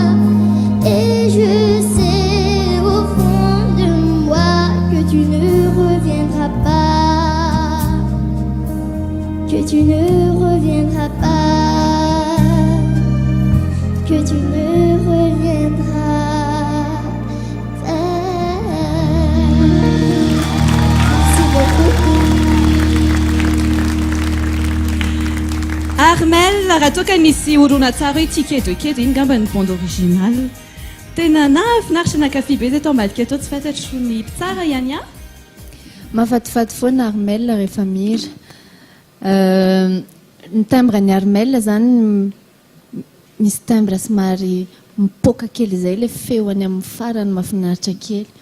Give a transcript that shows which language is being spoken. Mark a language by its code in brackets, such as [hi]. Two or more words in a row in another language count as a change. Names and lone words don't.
[fr] Et je sais au fond de moi que tu ne reviendras pas, que tu ne reviendras pas, que tu ne reviendras pas. Merci beaucoup. [mg] Armel, raha toa ka misy orona tsara hoe [fr] ticket de quai [mg] dia iny ngamba ny [fr] bande original. [mg] Tena nahafinaritra nakafy be zay tao ambadika atao tsy fantatro ny mpitsara ihany a. Mahafatifaty foana Armel rehefa mihira. Ny timbre ny Armel zany misy timbre somary mipoaka kely izay ilay feony amin'ny farany mahafinaritra kely.